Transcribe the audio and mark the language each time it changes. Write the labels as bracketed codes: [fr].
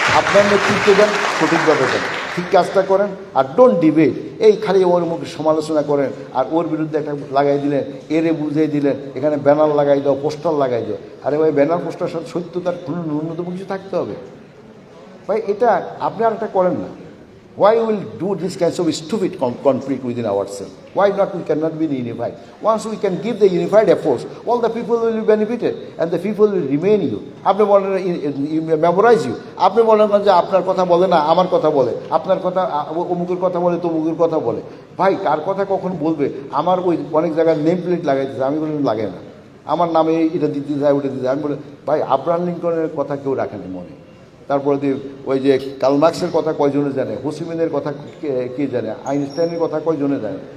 [bn] আপনার নেতৃত্ব দেন, সঠিকভাবে দেন, ঠিক কাজটা করেন, আর [en] Don't debate. [bn] এই খালি ওর মুখে সমালোচনা করেন আর ওর বিরুদ্ধে একটা লাগাই দিলেন, এরে বুঝিয়ে দিলেন, এখানে ব্যানার লাগাই দাও, পোস্টার লাগাই দাও। আরে ভাই, ব্যানার পোস্টার সাথে সত্যতার কোনো ন্যূনতম কিছু থাকতে হবে ভাই। এটা আপনি আর একটা করেন না। [en] Why we will do this kinds of stupid conflict within ourselves? Why not we cannot be unified? Once we can give the unified efforts, all the people will be benefited and the people will remain you. [bn] আপনি বলেন memorise you, আপনি বলেন যে আপনার কথা বলে না আমার কথা বলে, আপনার কথা অমুকের কথা বলে তমুকের কথা বলে। ভাই, কার কথা কখন বলবে? আমার ওই অনেক জায়গায় নেম প্লেট লাগাইতেছে, আমি বলি লাগে না, আমার নামে এটা দিতে যায় ওটা দিতে যায়। আমি বলি ভাই, আব্রাহাম লিঙ্কনের কথা কেউ রাখেনি মনে। তারপরে ওই যে কার্ল মার্কসের কথা কয়জনে জানে, হোসিমিনের কথা কে জানে, আইনস্টাইনের কথা কয়জনে জানে।